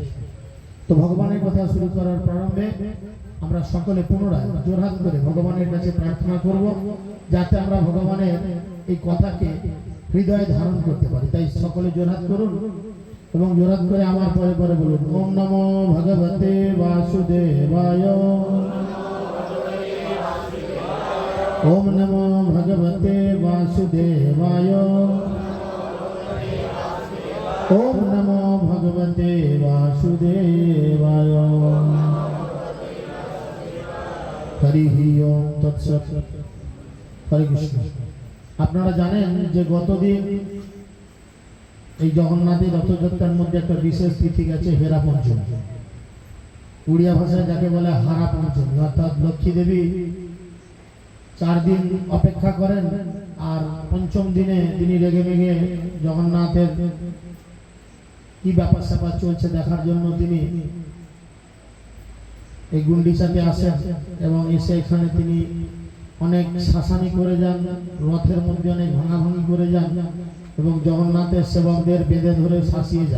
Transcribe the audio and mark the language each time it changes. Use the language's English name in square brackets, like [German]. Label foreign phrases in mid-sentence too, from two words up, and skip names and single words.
[Bangla] তো ভগবানের কথা শুরু করার প্রারম্ভে আমরা সকলে পুনরায় জোরহাত করে ভগবানের কাছে প্রার্থনা করব যাতে আমরা ভগবানের এই কথাকে হৃদয়ে ধারণ করতে পারি। তাই সকলে জোরহাত করুন এবং জোরহাত করে আমার পরে পরে বলুন [Sanskrit] ওম নমো ভগবতে বাসুদেবায়, ওম নমো ভগবতে বাসুদেবায়, ওম নমো ভগবতে বাসুদেবায়। হরি ওম তৎসৎ। হরে কৃষ্ণ। [Bangla] আপনারা জানেন যে গতদিন এই জগন্নাথের রথযাত্রার মধ্যে একটা বিশেষ তিথি গেছে হেরা পঞ্চমী। উড়িয়া ভাষায় যাকে বলে হারা পঞ্চমী, অর্থাৎ লক্ষ্মী দেবী 4 দিন অপেক্ষা করেন আর পঞ্চম দিনে তিনি রেগে মেগে জগন্নাথের কি ব্যাপার স্যাপার চলছে দেখার জন্য তিনি এই গুন্ডিচাতে আসেন এবং এসে এখানে তিনি অনেক শাসানি করে যান, রথের মধ্যে অনেক ভাঙাভাঙি করে যান এবং জগন্নাথের সেবকদের বেঁধে ধরে শাসিয়ে যান।